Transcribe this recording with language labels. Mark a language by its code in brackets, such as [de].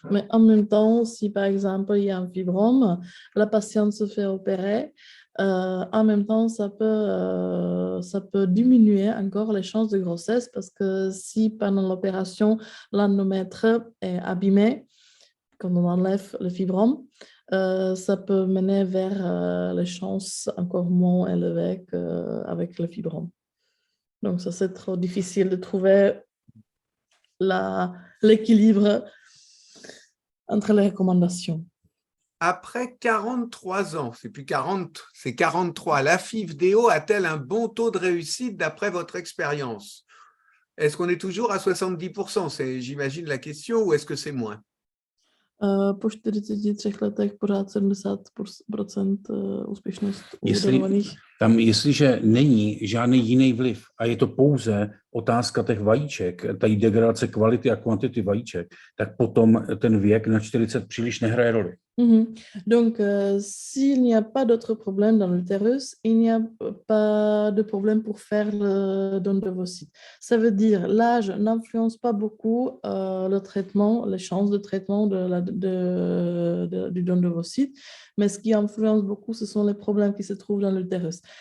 [fr] Mais en même temps, si par exemple il y a un fibrome, la patiente se fait opérer, en même temps, ça peut diminuer encore les chances de grossesse parce que si pendant l'opération, l'endomètre est abîmé, quand on enlève le fibrome, ça peut mener vers les chances encore moins élevées qu'avec le fibrome. Donc ça, c'est trop difficile de trouver l'équilibre entre les recommandations. Après 43 ans, c'est plus 40, c'est 43, la FIV-DO a-t-elle un bon taux de réussite d'après votre expérience? Est-ce qu'on est toujours à 70%? C'est, j'imagine, la question, ou est-ce que c'est moins? [cs] Po 43 letech pořád 70% úspěšnost u darovaných. Tam, jestliže není žádný jiný vliv a je to pouze otázka těch vajíček, tady degradace kvality a kvantity vajíček, tak potom ten věk na 40 příliš nehraje roli. [fr] Donc, s'il n'y a pas d'autres problèmes dans l'utérus, il n'y a pas de problème pour faire le don d'ovocytes. Ça veut dire l'âge n'influence pas beaucoup le traitement, les chances de traitement du don d'ovocytes, mais ce qui influence beaucoup, ce sont les problèmes qui se trouvent dans l'utérus.